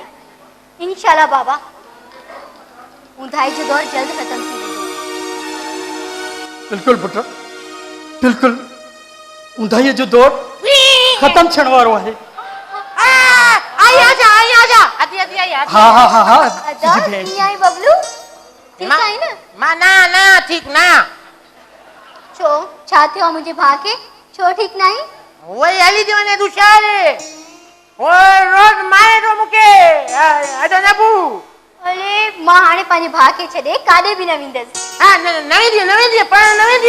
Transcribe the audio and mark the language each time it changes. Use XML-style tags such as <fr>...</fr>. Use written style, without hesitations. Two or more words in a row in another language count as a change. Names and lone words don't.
<sd>इंशाअल्लाह बाबा ऊंधाई जो दौर जल्द ख़त्म थी वेंदो। बिल्कुलु पुट, बिल्कुलु ऊंधाईअ जो दौर ख़त्म थियण वारो आहे। हाँ अदा कीअं आई बबलू? ठीक आई न? मां ना ठीक ना। छा थियो आहे मुंहिंजे भाउ खे? छो ठीक न आई? वही हली थी वञे दुशारे, रोज मारे थो मूंखे। अदा नबू अरे मां हाणे पंहिंजे भाउ खे छॾे काॾे बि न वेंदसि। हाँ न वेंदी पढ़ण न वेंदी?</sd>